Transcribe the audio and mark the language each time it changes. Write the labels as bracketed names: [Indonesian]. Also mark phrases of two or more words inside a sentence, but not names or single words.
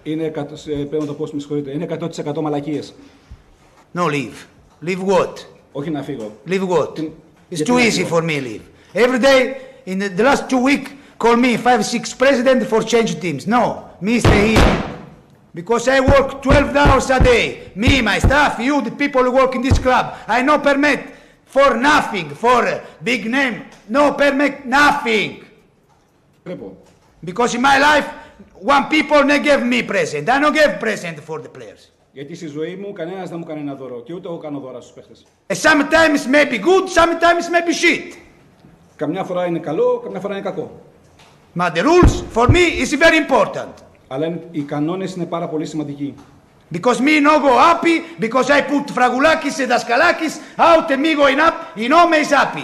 [Greek] Είναι, πρέπει να το πω, με συγχωρείτε, είναι 100% μαλακίες. [English] No, leave. Leave what? [Greek] Όχι να φύγω. [English] Leave what? It's too easy [Greek] φύγω? [English] for me, leave. Every day, in the last 2 weeks, call me 5-6 president for change teams. No, me stay here. Because I work 12 hours a day. Me, my staff, you, the people who work in this club. I no permit for nothing, for a big name. No permit nothing. [Greek] Πρέπει. [English] Because in my life, one people they give me present. I don't give present for the players. [Greek] Γιατί στη ζωή μου κανένας δεν μου κάνει ένα δώρο και ούτε εγώ κάνω δώρα στους παίχτες. [English] Sometimes may be good, sometimes may be shit. [Greek] Καμιά φορά είναι καλό, καμιά φορά είναι κακό. [English] But the rules for me is very important. [Greek] Αλλά οι κανόνες είναι πάρα πολύ σημαντικοί. [English] Because me no go happy, because I put Fragulakis and Daskalakis out and me going up, you know me is happy.